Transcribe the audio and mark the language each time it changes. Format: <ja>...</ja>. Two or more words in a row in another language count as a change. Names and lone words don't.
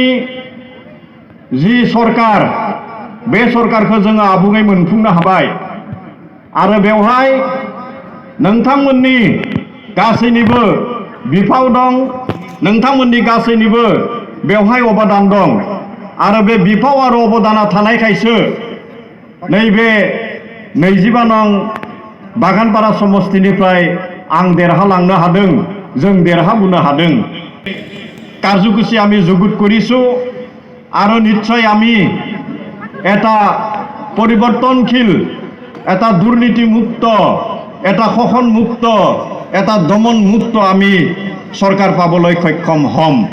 <brx>जि सरकार, बे सरकारखौ जोङो आबुङै मोनफुंनो हाबाय आरो बेवहाय नोंथांमोननि गासैनिबो बिफाव दं, नोंथांमोननि गासैनिबो बेवहाय अबदान दं आरो बे बिफाव आरो अबदाना थानायखायसो नैबे 25 नं बागानपारा समष्टिनिफ्राय आं देरहालांनो हादों, जों देरहाबोनो हादों।</brx> <as>কাৰ্যসূচী আমি যুগুত কৰিছোঁ আৰু নিশ্চয় আমি এটা পৰিৱৰ্তনশীল, এটা দুৰ্নীতিমুক্ত, এটা শোষণমুক্ত, এটা দমনমুক্ত আমি চৰকাৰ পাবলৈ সক্ষম হ'ম।</as>